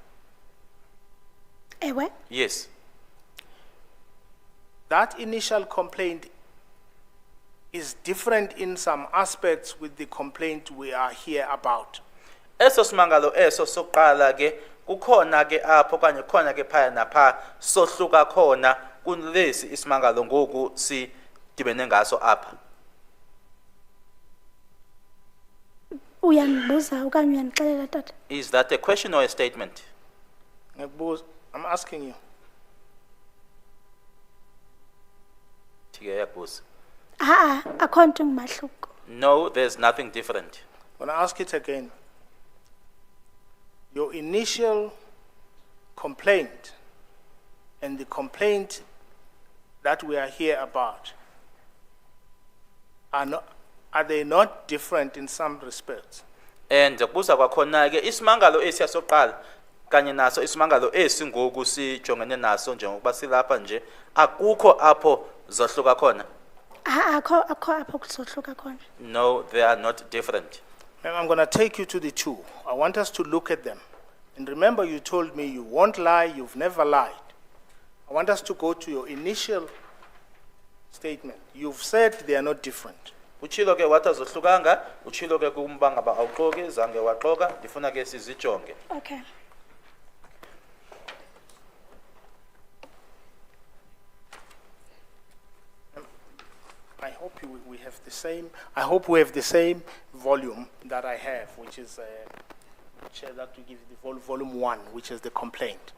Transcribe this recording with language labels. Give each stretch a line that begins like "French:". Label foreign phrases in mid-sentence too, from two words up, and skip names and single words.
Xhosa: Ewe.
English: Yes. That initial complaint is different in some aspects with the complaint we are here about.
Xhosa: Eso simangalo eso sokuqala ke kukhona ke apho kanye khona ke phaya napha sohluka khona kulesi isimangalo ngoku si dibene ngaso apha. Uyangibuza okanye uyanixelela tata?
English: Is that a question or a statement? I'm asking you.
Xhosa: Thike yakubuza. Akho nto ngumahluko.
English: No, there's nothing different. When I ask it again, your initial complaint and the complaint that we are here about, are they not different in some respects?
Xhosa: And kubuza kwakhona ke isimangalo esiya soqala kanye naso isimangalo esingoku sijongene naso njengokuba silapha nje akukho apho zohluka khona. Akho apho kuzohluka khona.
English: No, they are not different. I'm going to take you to the two. I want us to look at them. And remember, you told me you won't lie, you've never lied. I want us to go to your initial statement. You've said they are not different.
Xhosa: Uchilo ke wathi azohlukanga, uchilo ke kumba ngaba awuxoki zange waxoka, ndifuna ke sizijonge.
English: Okay. I hope we have the same. I hope we have the same volume that I have, which is share that to give you the volume 1, which is the complaint.